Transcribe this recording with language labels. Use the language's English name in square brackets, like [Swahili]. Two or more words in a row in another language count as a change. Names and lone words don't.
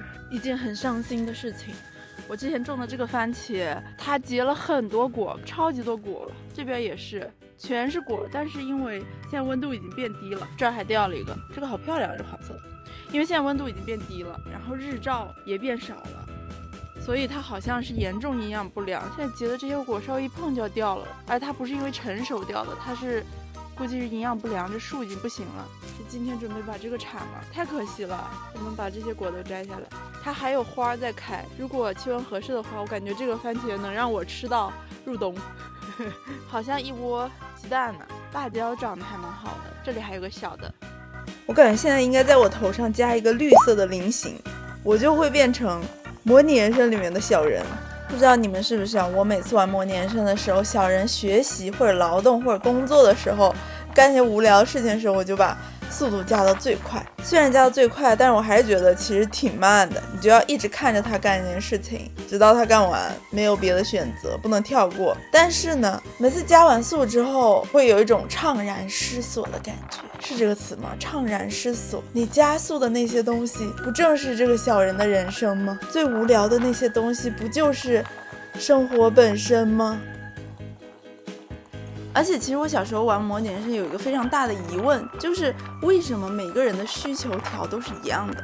[Chinese] 一件很傷心的事情，我之前種的這個番茄，它結了很多果，超級多果了。這邊也是，全是果，但是因為現在溫度已經變低了，這兒還掉了一個，這個好漂亮，這個黃色的。因為現在溫度已經變低了，然後日照也变少了，所以它好像是嚴重營養不良。現在結的這些果稍微一碰就要掉了，而它不是因為成熟掉的，它是估計是營養不良，这樹已經不行了。今天準備把這個鏟了，太可惜了。我們把這些果都摘下來，它還有花在開。如果氣溫合適的話，我感覺這個番茄能讓我吃到入冬。好像一窩雞蛋呢，辣椒長得還蠻好的，這裡還有個小的。我感覺現在應該在我頭上加一個綠色的菱形，我就會變成模擬人生裡面的小人。不知道你們是不是啊？我每次玩模擬人生的時候，小人學習或者勞動或者工作的時候，幹些無聊的事情的時候，我就把速度加到最快。雖然加到最快，但是我還是覺得其實挺慢的。你就要一直看着他幹一件事情，直到他幹完，沒有別的選擇，不能跳過。但是呢，每次加完速之後，會有一種悵然失所的感覺，是這個詞嗎？悵然失所。你加速的那些東西，不正是這個小人的人生嗎？最無聊的那些東西，不就是生活本身嗎？而且其實我小時候玩模擬人生有一個非常大的疑問，就是為什麼每個人的需求條都是一樣的？